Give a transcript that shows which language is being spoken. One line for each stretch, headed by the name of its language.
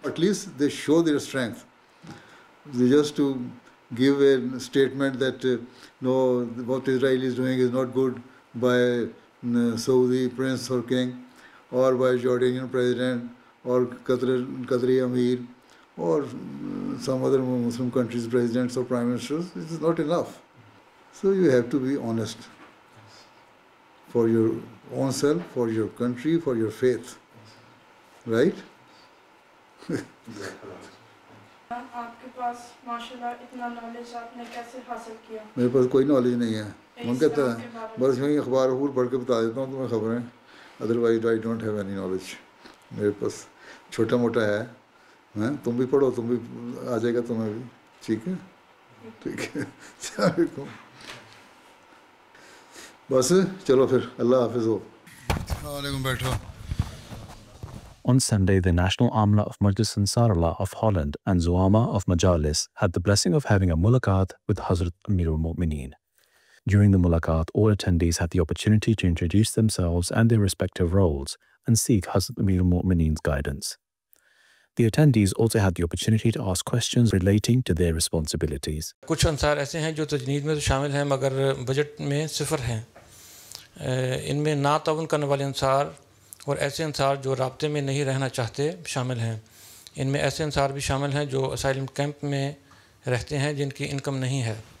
English: At least they show their strength. They just to give a statement that no, what Israel is doing is not good by Saudi prince or king, or by Jordanian president, or Qatari Amir, or some other Muslim countries' presidents or prime ministers. It is not enough. So you have to be honest for your own self, for your country, for your faith. Right?
Urdu: آپ کے پاس ماشاءاللہ اتنا knowledge آپ نے کیسے حاصل کیا؟ میرے پاس کوئی نالج نہیں ہے. من کہتا ہے بس یوں ہی اخبار پڑھ کے بتا دیتا ہوں تمہیں خبریں.
English: Otherwise I don't have any knowledge.
Urdu: میرے پاس چھوٹا موٹا ہے. تم بھی پڑھو, تم بھی آ جائے گا تمہیں بھی. ٹھیک ہے, ٹھیک ہے. السلام علیکم. بس چلو پھر, اللہ حافظ ہو. السلام علیکم. بیٹھو.
English: On Sunday, the National Amla of Majlis Ansarullah of Holland and Zuama of Majalis had the blessing of having a mulaqat with Hazrat Amir al-Mu'mineen. During the mulaqat, all attendees had the opportunity to introduce themselves and their respective roles and seek Hazrat Amir al-Mu'mineen's guidance. The attendees also had the opportunity to ask questions relating to their responsibilities.
Urdu: کچھ انصار ایسے ہیں جو تجنید میں تو شامل ہیں مگر بجٹ میں صفر ہیں. ان میں نا تعاون کرنے والے انصار اور ایسے انصار جو رابطے میں نہیں رہنا چاہتے شامل ہیں. ان میں ایسے انصار بھی شامل ہیں جو اسائلم کیمپ میں رہتے ہیں جن کی انکم نہیں ہے.